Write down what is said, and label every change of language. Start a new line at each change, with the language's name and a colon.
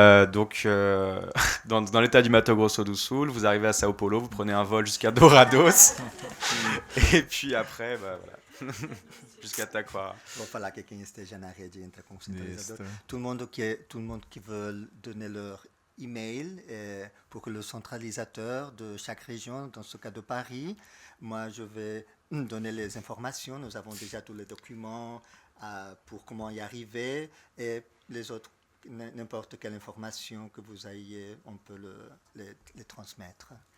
French: Donc, dans l'état du Mato Grosso do Sul, vous arrivez à Sao Paulo, vous prenez un vol jusqu'à Dourados, et puis après, voilà, jusqu'à Taquara.
Portuguese: Vou falar que quem esteja na rede entra com o centralizador.
French: Tout le monde qui veut donner leur email pour que le centralisateur de chaque région, dans ce cas de Paris, moi je vais donner les informations. Nous avons déjà tous les documents pour comment y arriver, et les autres, n'importe quelle information que vous ayez, on peut les transmettre.